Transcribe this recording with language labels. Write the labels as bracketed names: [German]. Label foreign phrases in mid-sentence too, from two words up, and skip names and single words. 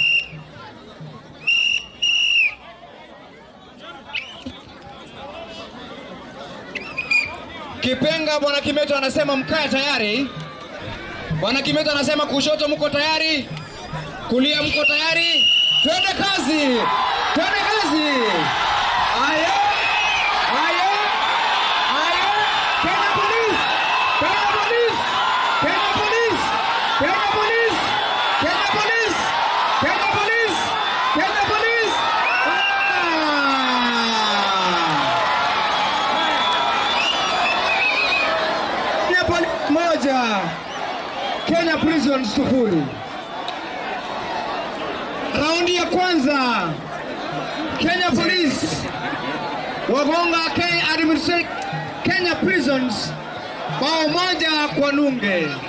[Swahili] Kipenga bwana Kimeto anasema mkae tayari. Bwana Kimeto anasema kushoto mko tayari, kulia mko tayari. Twende kazi. Twende kazi. Ayo. Kenya Police. Kenya Police. Kenya Police. Kenya Police. Kenya Police. Kenya Police. Kenya Police. Kenya Police moja. Kenya Prison 0. Raundi ya kwanza Kenya Police wagonga Kenya Prisons bao 1-0.